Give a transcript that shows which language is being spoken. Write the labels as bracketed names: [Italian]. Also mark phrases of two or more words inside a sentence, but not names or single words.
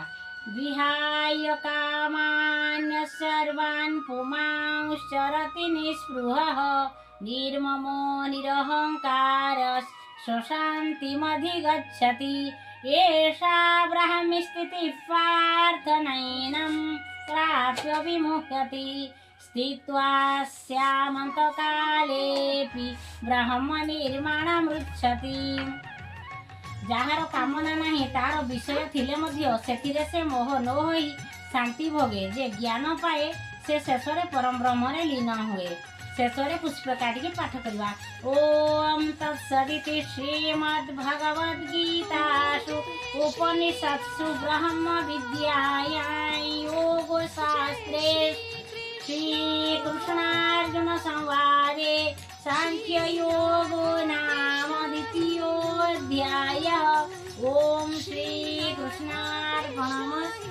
[Sanskrit] विहाय कामान्य सर्वान् पुमांश्चरति निःस्पृहः निर्ममो निरहङ्कार स्वशान्तिमधिगच्छति। एषा ब्राह्मीस्थितिः पार्थ नैनं प्राप्य विमुह्यति। स्थित्वा श्यामन्तकालेऽपि ब्रह्म निर्माणमृच्छति। [Odia] ଯାହାର କାମନା ନାହିଁ ତାର ବିଷୟ ଥିଲେ ମଧ୍ୟ ସେଥିରେ ସେ ମୋହ ନ ହୋଇ ଶାନ୍ତି ଭୋଗେ। ଯେ ଜ୍ଞାନ ପାଏ ସେ ଶେଷରେ ପରମ ବ୍ରହ୍ମରେ ଲୀନ ହୁଏ। ଶେଷରେ ପୁଷ୍ପ କାଟିକି ପାଠ କରିବା। [Sanskrit] ଓମ୍ ତତ୍ସଦିତି ଶ୍ରୀମଦ୍ଭଗବଦ୍ଗୀତାସୁ ଉପନିଷତ୍ସୁ ବ୍ରହ୍ମ ବିଦ୍ୟାୟାଂ योगशास्त्रे श्रीकृष्णार्जुन संवादे सांख्ययोगो नाम द्वितीयोऽध्यायः। ओम श्री कृष्णार्पणमस्तु।